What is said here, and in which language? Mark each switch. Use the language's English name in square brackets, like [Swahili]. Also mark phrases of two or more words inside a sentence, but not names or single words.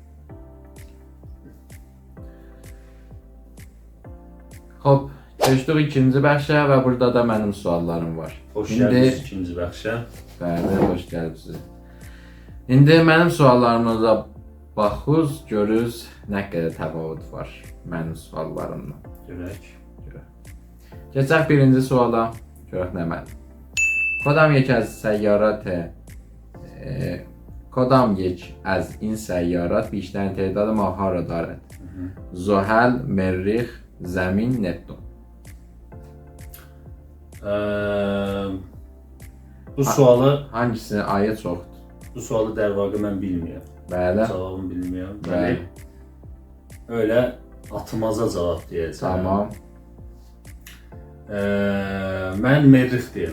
[Azerbaijani] Hop, keçdik ikinci bəxşə və burada da mənim suallarım var. Xoş gəldiniz ikinci bəxşə. Bəli, xoş gəlibsiniz. İndi mənim suallarımıza baxız, görürüz nə qədər təfavüt var mənim suallarımla. Görək. Keçək birinci suala, görək nə mənim. [Persian] کدام یک از این سیارات بیشترین تعداد ماه‌ها را دارد؟ زحل، مریخ، زمین، نپتون. [Azerbaijani] Bu sualı hangisinin ayı çoxdur? Bu sualı dərvaqə mən bilmirəm. Bəli. Cavabını bilmirəm. Bəli. Öyle atmaza cavab deyəcəm. Tamam. Mən Merrix deyəm.